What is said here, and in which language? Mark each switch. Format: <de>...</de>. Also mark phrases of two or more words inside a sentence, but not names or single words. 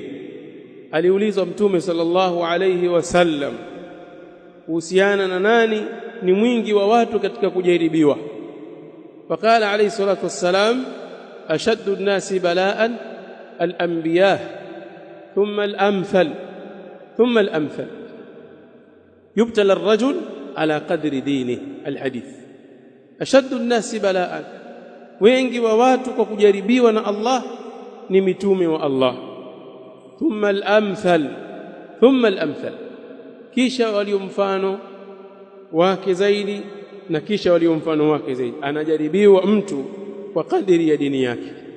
<sw>Aliulizwa Mtume</sw> <ar>صلى الله عليه وسلم</ar> <sw>kuhusiana na nani ni mwingi wa watu katika kujaribiwa,</sw> <ar>فقال عليه الصلاة والسلام أشد الناس بلاء الأنبياء ثم الأمثل ثم الأمثل يبتلى الرجل على قدر دينه. الحديث أشد الناس بلاء,</ar> <sw>wengi wa watu kwa kujaribiwa na Allah ni mitume wa Allah.</sw> <ar>ثم الأمثل ثم الأمثل,</ar> <sw>kisha walio mfano wake zaidi, na kisha walio mfano wake zaidi. Anajaribiwa mtu kwa kadiri ya dini yake.</sw>